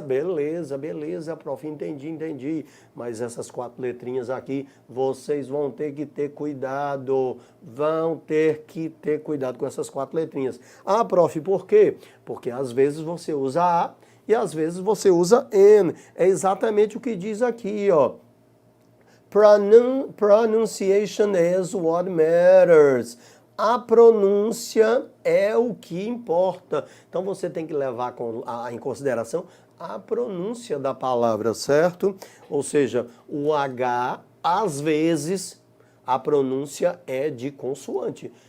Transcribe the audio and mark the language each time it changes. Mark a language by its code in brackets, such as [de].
[pt] Beleza, prof. Entendi. Mas essas 4 letrinhas aqui, vocês vão ter que ter cuidado. Vão ter que ter cuidado com essas 4 letrinhas. Ah, prof, por quê? Porque às vezes você usa A e às vezes você usa N. É exatamente o que diz aqui, ó. [en] Pronunciation is what matters. [pt] A pronúncia é o que importa. Então você tem que levar em consideração a pronúncia da palavra, certo? Ou seja, o H, às vezes, a pronúncia é de consoante.